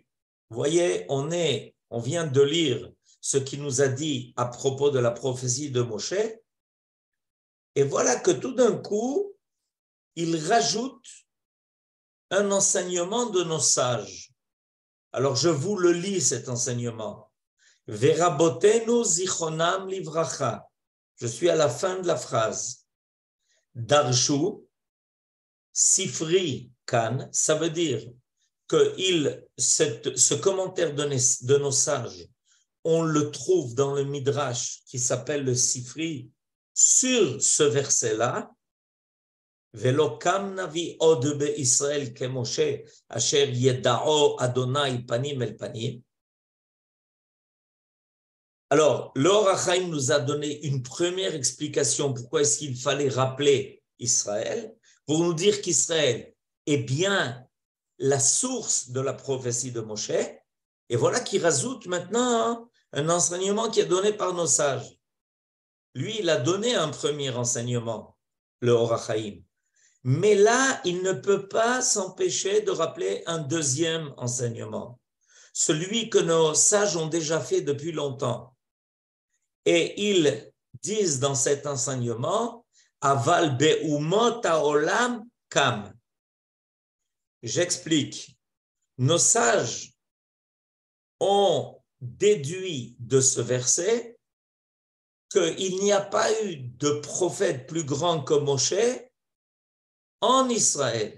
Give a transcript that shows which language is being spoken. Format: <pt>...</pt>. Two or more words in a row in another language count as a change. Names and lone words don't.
<fr>Vous voyez, on vient de lire ce qu'il nous a dit à propos de la prophétie de Moshe, et voilà que tout d'un coup, il rajoute un enseignement de nos sages. Alors, je vous le lis, cet enseignement.</fr> <he>ורבותינו זכרונם לברכה.</he> <fr>Je suis à la fin de la phrase.</fr> <he>דרשו ספרי כאן,</he> <fr>ça veut dire que ce commentaire de nos sages, on le trouve dans le Midrash qui s'appelle le Sifri sur ce verset-là.</fr> <he>ולא קם נביא עוד בישראל כמשה אשר ידעו ה' פנים אל פנים.</he> <fr>Alors, le Or HaChaim nous a donné une première explication pourquoi est-ce qu'il fallait rappeler Israël, pour nous dire qu'Israël est bien la source de la prophétie de Moshe. Et voilà qu'il rajoute maintenant un enseignement qui est donné par nos sages. Lui, il a donné un premier enseignement, le Or HaChaim. Mais là, il ne peut pas s'empêcher de rappeler un deuxième enseignement, celui que nos sages ont déjà fait depuis longtemps. Et ils disent dans cet enseignement,</fr> <he>אבל באומות העולם קם.</he> <fr>J'explique. Nos sages ont déduit de ce verset qu'il n'y a pas eu de prophète plus grand que Moshe en Israël.</fr>